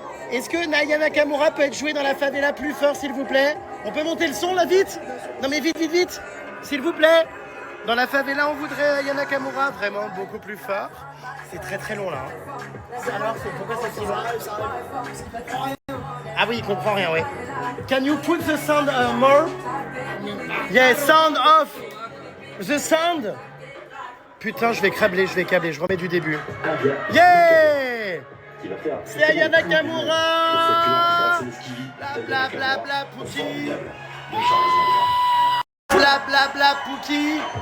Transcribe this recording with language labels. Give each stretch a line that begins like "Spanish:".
French: Est-ce que Aya Nakamura peut être jouée dans la favela plus fort, s'il vous plaît? On peut monter le son, là, vite? Non, mais vite, s'il vous plaît. Dans la favela, on voudrait Aya Nakamura, vraiment beaucoup plus fort. C'est très très long, là. Alors, pourquoi c'est si long? Ah oui, il comprend rien, oui.
English: Can you put the sound more? Yeah, sound off. The sound.
French: Putain, je vais câbler, je remets du début. Yeah! C'est Aya Nakamura. Bla bla bla bla Pookie. Bla bla bla Pookie.